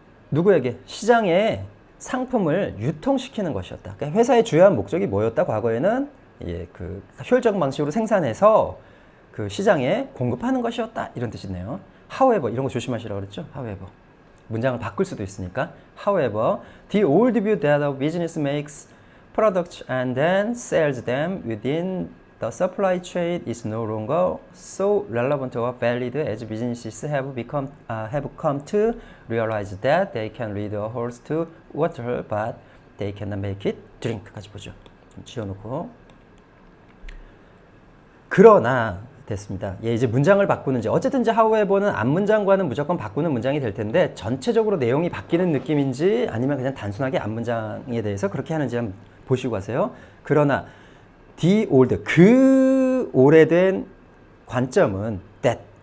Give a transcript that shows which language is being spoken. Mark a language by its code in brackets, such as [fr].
[ko] 누구에게? 시장에 상품을 유통시키는 것이었다. 그러니까 회사의 주요한 목적이 뭐였다? 과거에는 그 효율적 방식으로 생산해서 그 시장에 공급하는 것이었다. 이런 뜻이네요. However, 이런 거 조심하시라고 그랬죠. However, 문장을 바꿀 수도 있으니까. [en] However, the old view that a business makes products and then sells them within the supply chain is no longer so relevant or valid as businesses have come to realize that they can lead a horse to water, but they cannot make it drink [ko] 까지 보죠. 좀 지어놓고. 그러나 됐습니다. 예, 이제 문장을 바꾸는지 어쨌든 이제 however는 앞문장과는 무조건 바꾸는 문장이 될 텐데 전체적으로 내용이 바뀌는 느낌인지 아니면 그냥 단순하게 앞문장에 대해서 그렇게 하는지 한번 보시고 가세요. 그러나 [en] the old, [ko] 그 오래된 관점은 that.